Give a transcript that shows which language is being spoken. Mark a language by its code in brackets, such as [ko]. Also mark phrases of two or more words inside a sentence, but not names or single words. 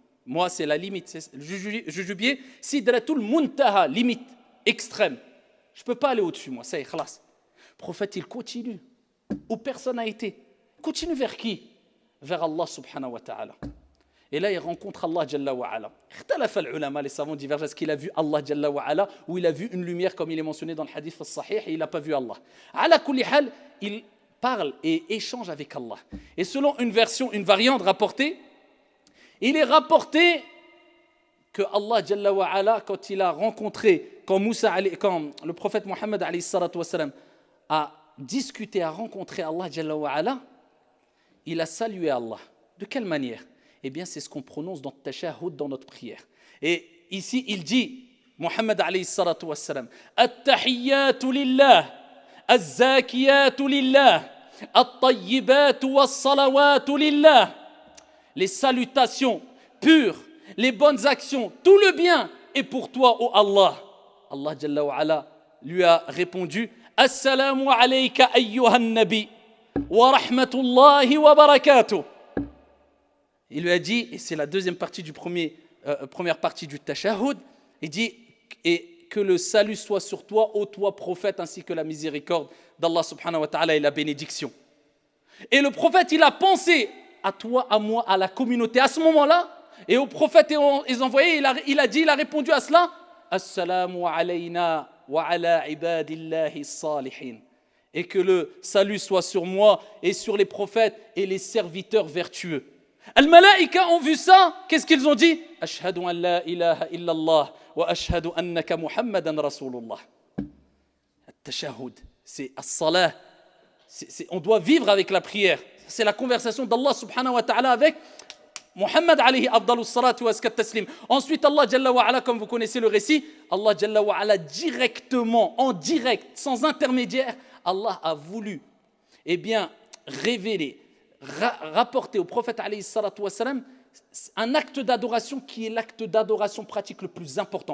[fr] Moi c'est la limite, c'est le jujubier. Sidratul Muntaha, limite extrême. Je ne peux pas aller au-dessus, moi, ça y est, khalas. Le prophète, il continue, où personne n'a été. Continue vers qui? Vers Allah [ar] سبحانه وتعالى. [fr] Et là, il rencontre Allah [ar] جل وعلا. اختلف العلماء, [fr] les savants divergent. Est-ce qu'il a vu Allah [ar] جل وعلا [fr] ou il a vu une lumière comme il est mentionné dans le [ar] الحديث الصحيح [fr] et il n'a pas vu Allah. [ar] على كل حال, [fr] il parle et échange avec Allah. Et selon une version, une variante rapportée, il est rapporté que Allah [ar] جل وعلا, [fr] quand il a rencontré, quand le prophète Mohammed [ar] عليه الصلاة والسلام [fr] a discuté, a rencontré Allah [ar] جل وعلا, [fr] il a salué Allah. De quelle manière? Eh bien, c'est ce qu'on prononce dans le tashahhud, dans notre prière. Et ici, il dit, [ar] محمد عليه الصلاة والسلام، التحيات لله، الزاكيات لله، الطيبات والصلوات لله. [fr] Les salutations pures, les bonnes actions, tout le bien est pour toi, ô Allah. Allah [ar] جل وعلا [fr] lui a répondu, [ar] السلام عليك أيها النبي ورحمة الله وبركاته. [fr] Il lui a dit, et c'est la deuxième partie du première partie du tashahhud, il dit, et que le salut soit sur toi, ô toi prophète, ainsi que la miséricorde d'Allah [ar] سبحانه وتعالى [fr] et la bénédiction. Et le prophète, il a pensé à toi, à moi, à la communauté, à ce moment-là, et aux prophètes et aux envoyés, il a répondu à cela, [ar] السلام علينا وعلى عباد الله الصالحين. [fr] Et que le salut soit sur moi et sur les prophètes et les serviteurs vertueux. Al-Malaïka ont vu ça, qu'est-ce qu'ils ont dit? [ar] أشهد أن لا إله إلا الله وأشهد أنك محمدا رسول الله. [fr] At-tashahhud, c'est as-salah. On doit vivre avec la prière. C'est la conversation d'Allah [ar] سبحانه وتعالى [fr] avec Muhammad [ar] عليه أفضل الصلاة وأزكى التسليم. [fr] Ensuite, Allah [ar] جل وعلا, [fr] comme vous connaissez le récit, Allah [ar] جل وعلا [fr] directement, en direct, sans intermédiaire, Allah a voulu, eh bien, révéler, rapporter au prophète [ar] عليه الصلاة والسلام [fr] un acte d'adoration qui est l'acte d'adoration pratique le plus important.